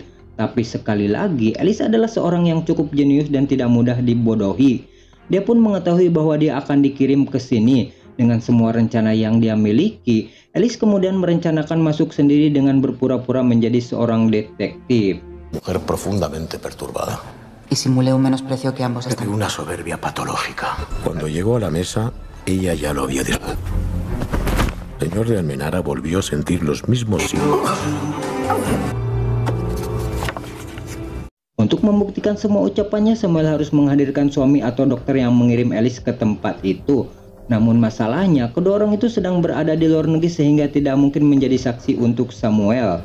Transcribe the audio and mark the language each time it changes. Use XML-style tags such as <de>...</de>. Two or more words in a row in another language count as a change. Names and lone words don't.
<id>Tapi sekali lagi Alice adalah seorang yang cukup jenius dan tidak mudah dibodohi. Dia pun mengetahui bahwa dia akan dikirim ke sini. Dengan semua rencana yang dia miliki, Alice kemudian merencanakan masuk sendiri dengan berpura-pura menjadi seorang detektif.</id> <es>Mujer profundamente perturbada. Y simulé un menosprecio que ambos De están... una soberbia patológica. Cuando llegó a la mesa, ella ya lo había dicho. El señor de Almenara volvió a sentir los mismos síntomas.</es> <id>Untuk membuktikan semua ucapannya, Samuel harus menghadirkan suami atau dokter yang mengirim Alice ke tempat itu. Namun masalahnya, kedua orang itu sedang berada di luar negeri sehingga tidak mungkin menjadi saksi untuk Samuel.</id>